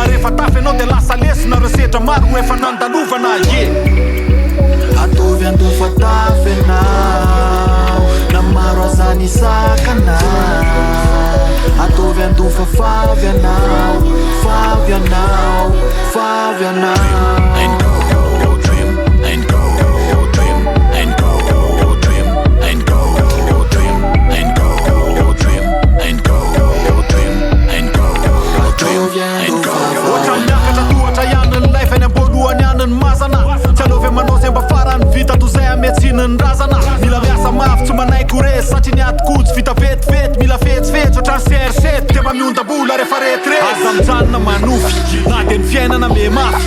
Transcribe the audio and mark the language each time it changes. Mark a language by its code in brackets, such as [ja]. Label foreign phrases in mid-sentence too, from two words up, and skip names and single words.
[mg] Rehefa tafy ianao dia lasa lesona reo setra maro efa nandalovana Ataovy ando fatafianao, na maro aza ny sakana. Ataovy ando fafafianao, fafianao, fafianao. [en] And go dream, and go dream, and go dream, and go dream, and go dream, and go dream, and go dream, and go. [mg] Ohatra miakatra tohatra ihany ny life any am-boalohany ihany ny masana. Tsy anaovy manao zay mba farany vita toy zay ametsiny ny razana. Mila miasa mafy tsy manaiky res satria ny atikojo vita vetivety. Mila fetsifetsy ohatrany sersety dia mba miondabola rehefa retrety. Aza mijanona manofy na dia ny fiainana memafy.